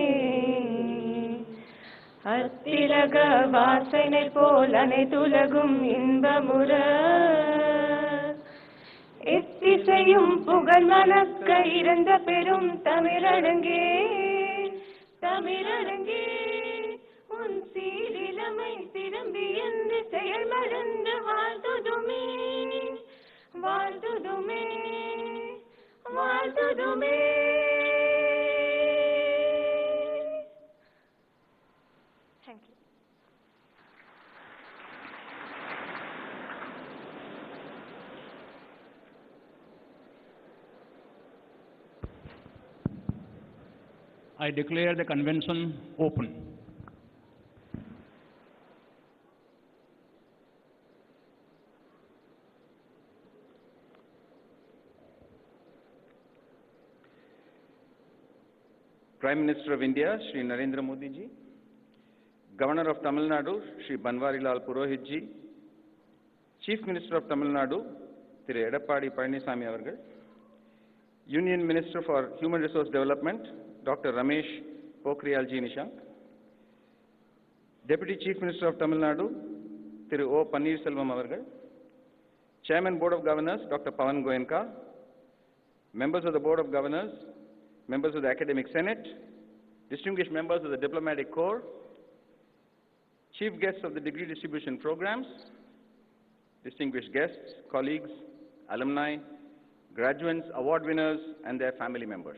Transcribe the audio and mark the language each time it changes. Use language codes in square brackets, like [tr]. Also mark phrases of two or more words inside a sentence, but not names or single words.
[ta] அத்திலக வாசனை போல் அனைத்துலகும் இன்பமுற எத்திசையும் புகழ் மணக்க இறந்த பெரும் தமிழடங்கே தமிழடங்கே உன் சீரிலமை திரும்பி என்று செயல் மறந்து வாழ்த்துதுமே வாழ்த்துதுமே வாழ்த்துதுமே. [en] Thank you. I declare the convention open. Prime Minister of India, Shri Narendra Modi ji, Governor of Tamil Nadu, Shri Banwarilal Purohit ji, Chief Minister of Tamil Nadu, Thiru Edappadi Palaniswamy avargal, Union Minister for Human Resource Development, Dr. Ramesh Pokhriyal ji Nishank, Deputy Chief Minister of Tamil Nadu, Thiru O. Pannirselvam avargal, Chairman Board of Governors, Dr. Pavan Goenka, members of the Board of Governors, members of the Academic Senate, distinguished members of the Diplomatic Corps, chief guests of the degree distribution programs, distinguished guests, colleagues, alumni, graduates, award winners, and their family members.